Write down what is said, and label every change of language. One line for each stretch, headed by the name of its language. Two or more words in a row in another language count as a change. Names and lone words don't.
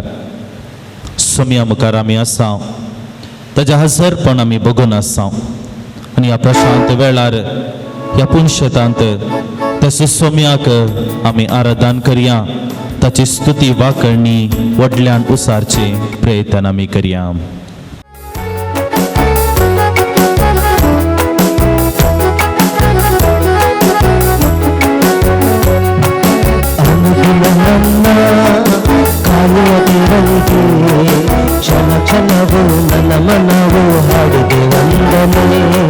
Konkani: सोम्या मुखार आमी आसा, ताच्या हजरपण आमी बघून आसा आनी ह्या प्रशांत वेळार ह्या पुणशेतांत त्या सोम्याक आमी आराधन करया. ताची स्तुती वाखणणी व्हडल्यान उसारचे प्रयत्न आमी करया.
Kannada: ಕಾಯುವ ದೇವನಿಗೆ ಕ್ಷಣ ಕ್ಷಣವು ನನ್ನ ಮನವು ಹಾಡಿದೆ ವಂದನೆ.